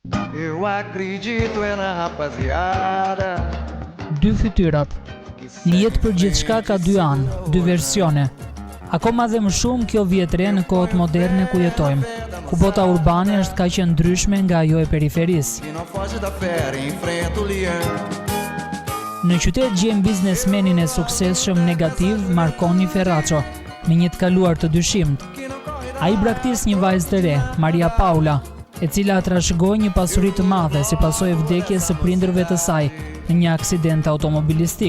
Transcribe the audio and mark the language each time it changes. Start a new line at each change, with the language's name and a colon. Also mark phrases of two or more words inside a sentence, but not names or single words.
Portuguese: Eu acredito é na rapaziada.
Albanian: Dy fytyrat. Lihet për gjithçka ka dy anë, dy versione. Akoma dhe më shumë kjo vjet re në kohët moderne ku jetojmë, ku bota urbane është kaq e ndryshme nga ajo e periferisë.
Portuguese: E não foge da fera, enfrenta o leão.
Albanian: Në qytet gjem biznesmenin e suksesshëm negativ Marconi Ferraco, me një të kaluar të dyshimt. Ai braktis një vajzë të re, Maria Paula, e cila trashëgoi një pasuri të madhe si pasojë e vdekjes së prindërve të saj në një aksident automobilistik.